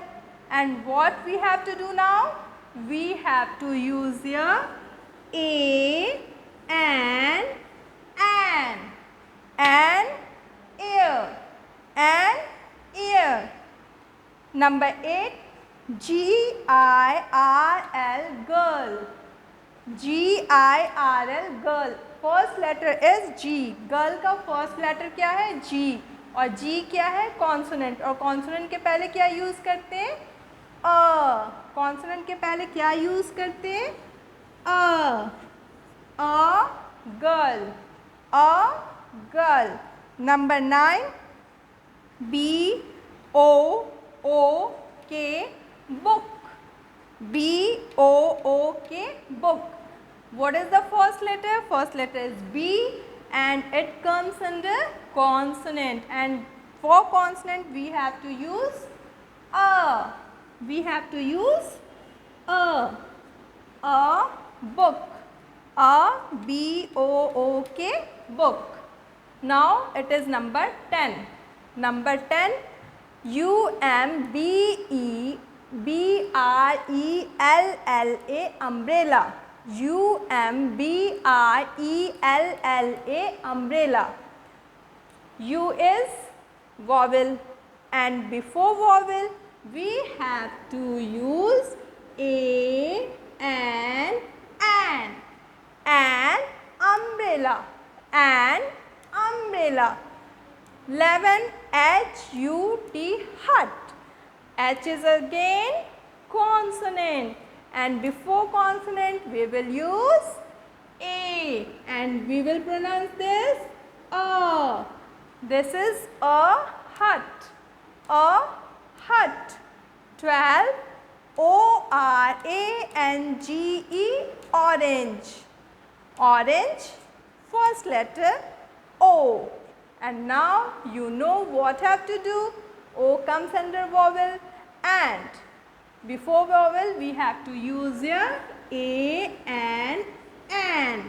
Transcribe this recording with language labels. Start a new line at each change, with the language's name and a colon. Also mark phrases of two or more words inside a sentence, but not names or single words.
English: And what we have to do now? We have to use here A and an. An ear. An ear. Number 8. G-I-R-L, girl. G-I-R-L, girl. first letter is G.
Hindi: गर्ल का
English: first letter
Hindi: क्या है? जी. और जी क्या है? कॉन्सोनेंट. और कॉन्सोनेंट के पहले क्या यूज़ करते हैं? अ. कॉन्सोनेंट के पहले क्या यूज़ करते हैं?
English: A. girl. A girl. Number 9. B-O-O-K, book. B-O-O-K, book. What is the first letter? First letter is B and it comes under consonant. And for consonant we have to use A. We have to use A. A book. A B-O-O-K, book. Now it is number 10. Number 10. U-M-B-E-B-R-E-L-L-A, umbrella. U-M-B-R-E-L-L-A, umbrella. U is vowel and before vowel we have to use A and an. An umbrella. An umbrella. 11. H-U-T, hut. H is again consonant and before consonant we will use A and we will pronounce this A. This is a hut. A hut. 12. O-R-A-N-G-E, orange. Orange, first letter O. And now you know what have to do. O comes under vowel and before vowel we have to use here A and an.